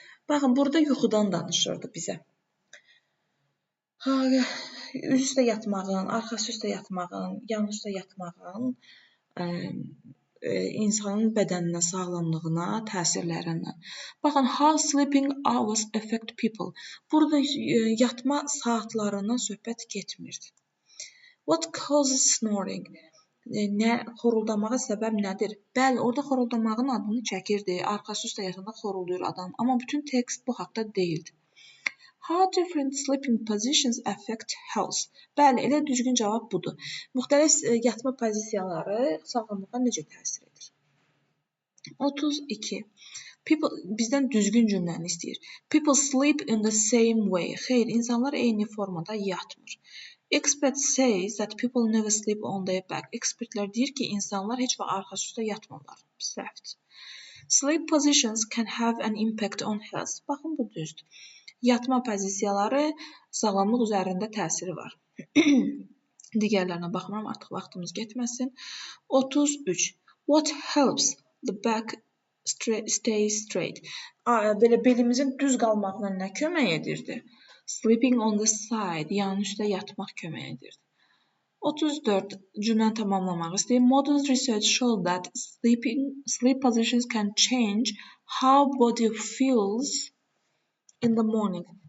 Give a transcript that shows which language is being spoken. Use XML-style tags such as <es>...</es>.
<az>Baxın, burada yuxudan danışırdı bizə. Üz üstə yatmağın, arxası üstə yatmağın, yan üstə yatmağın insanın bədəninə, sağlamlığına təsirlərindən. Baxın,</az> <en>how sleeping hours affect people.</en> <az>Burada yatma saatlarından söhbət getmirdi.</az> <en>What causes snoring?</en> <az>Xoruldamağa səbəb nədir? Bəli, orada xoruldamağın adını çəkirdi. Arxası üstə yatanda xorulduyur adam. Amma bütün tekst bu haqda deyildi.</az> <en>How different sleeping positions affect health?</en> <az>Bəli, elə düzgün cavab budur. Müxtəlif yatma pozisiyaları sağlamlığa necə təsir edir? 32. Bizdən düzgün cümləni istəyir.</az> <en>People sleep in the same way.</en> <az>Xeyr, insanlar eyni formada yatmır.</az> <en>Experts say that people never sleep on their back.</en> <az>Ekspertlər deyir ki, insanlar heç vaxt arxası üstə yatmırlar. Səhvdir.</az> <en>Sleep positions can have an impact on health.</en> <az>Baxın, bu düzdür. Yatma pozisiyaları sağlamlıq üzərində təsiri var. Digərlərinə baxmıram, artıq vaxtımız getməsin. 33.</az> <en>What helps the back stay straight?</en> <az>Belə belimizin düz qalmağına nə kömək edirdi?</az> <en>Sleeping on the side,</en> <az>yan üstə yatmaq kömək edir. 34. Cümləni tamamlamaq istəyir.</az> <en>Modern research showed that sleep positions can change how body feels in the morning.</en>